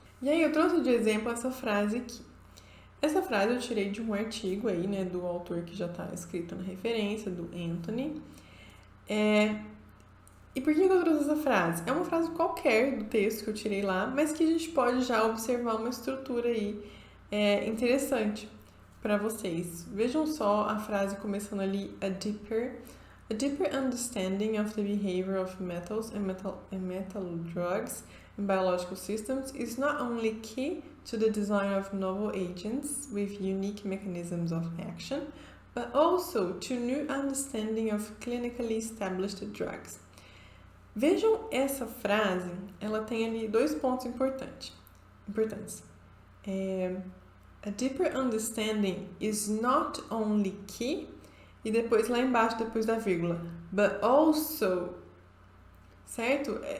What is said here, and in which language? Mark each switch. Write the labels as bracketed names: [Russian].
[Portuguese] E aí eu trouxe de exemplo essa frase aqui. Essa frase eu tirei de um artigo aí, né, do autor que já está escrito na referência, do Anthony. E por que eu trouxe essa frase? É uma frase qualquer do texto que eu tirei lá, mas que a gente pode já observar uma estrutura aí interessante para vocês. Vejam só a frase começando ali, [English] a deeper understanding of the behavior of metals and metal drugs in biological systems is not only key to the design of novel agents with unique mechanisms of action, but also to new understanding of clinically established drugs. [Portuguese] Vejam essa frase, ela tem ali 2 pontos importantes. [English] A deeper understanding is not only key, [Portuguese] e depois lá embaixo, depois da vírgula, [English] but also, [Portuguese] certo?